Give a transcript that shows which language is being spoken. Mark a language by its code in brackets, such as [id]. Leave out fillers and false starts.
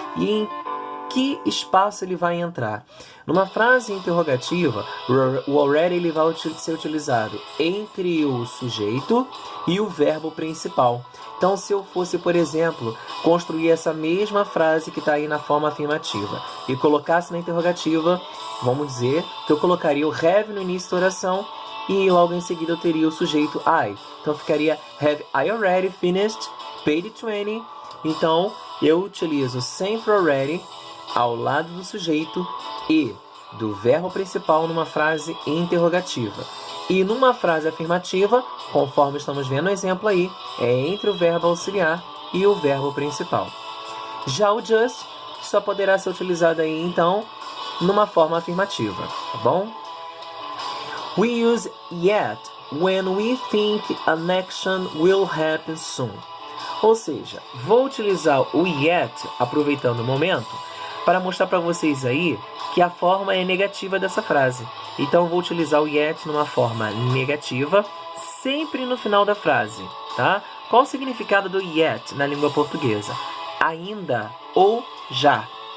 [pt] E em que espaço ele vai entrar? Numa frase interrogativa, o already ele vai ser utilizado entre o sujeito e o verbo principal. Então, se eu fosse, por exemplo, construir essa mesma frase que está aí na forma afirmativa e colocasse na interrogativa, vamos dizer que eu colocaria o have no início da oração e logo em seguida eu teria o sujeito I. Então, ficaria [en] have I already finished page 20? [pt] Então, eu utilizo sempre already ao lado do sujeito e do verbo principal numa frase interrogativa. E numa frase afirmativa, conforme estamos vendo no exemplo aí, é entre o verbo auxiliar e o verbo principal. Já o just só poderá ser utilizado aí, então, numa forma afirmativa, tá bom? [en] We use yet when we think an action will happen soon. [pt] Ou seja, vou utilizar o yet, aproveitando o momento, para mostrar para vocês aí que a forma é negativa dessa frase. Então, vou utilizar o yet numa forma negativa, sempre no final da frase, tá? Qual o significado do yet na língua portuguesa? Ainda ou já.